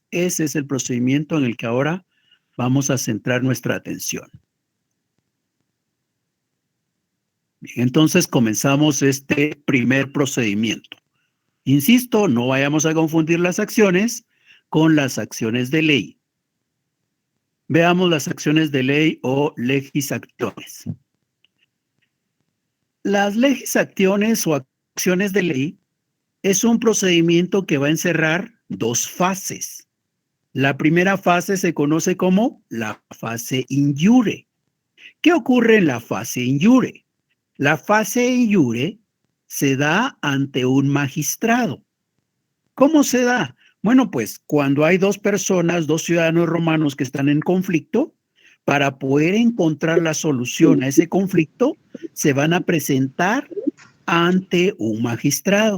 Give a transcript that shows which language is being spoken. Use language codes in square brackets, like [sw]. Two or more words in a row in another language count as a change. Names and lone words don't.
[es] Ese es el procedimiento en el que ahora vamos a centrar nuestra atención. Bien, entonces comenzamos este primer procedimiento. Insisto, no vayamos a confundir las acciones con las acciones de ley. Veamos las acciones de ley o [la] legis actiones. [es] Las [la] legis actiones [es] o acciones de ley es un procedimiento que va a encerrar 2 fases. La primera fase se conoce como la fase [la] in iure. [es] ¿Qué ocurre en la fase [la] in iure? [es] La fase [la] in iure [es] se da ante un magistrado. ¿Cómo se da? Bueno, pues cuando hay 2 personas, 2 ciudadanos romanos que están en conflicto, para poder encontrar la solución a ese conflicto, se van a presentar ante un magistrado.